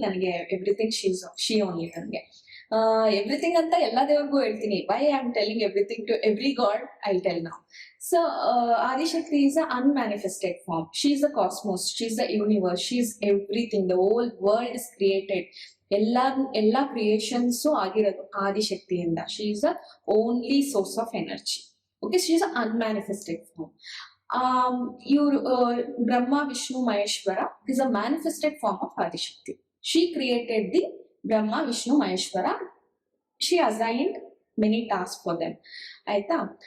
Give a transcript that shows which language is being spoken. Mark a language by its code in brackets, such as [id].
[kn] ನನಗೆ [en] Everything she only. [kn] ನನಗೆ everything ಅಂತ ಎಲ್ಲಾ ದೇವ್ರಿಗೂ ಹೇಳ್ತೀನಿ. [en] Why I am telling everything to every god I tell now. So Adishakti is a unmanifested form. She is the cosmos, she is the universe, she is everything. The whole world is created. [kn] ಎಲ್ಲಾ creations ಆಗಿರೋದು ಆದಿಶಕ್ತಿಯಿಂದ. [en] She is the only source of energy. Okay, she is a unmanifested form. ಇವರು Brahma Vishnu Maheshwara is a manifested form of Adishakti. She created the Brahma Vishnu Maheshwara. She assigned many task for them. ಆಯ್ತಾ.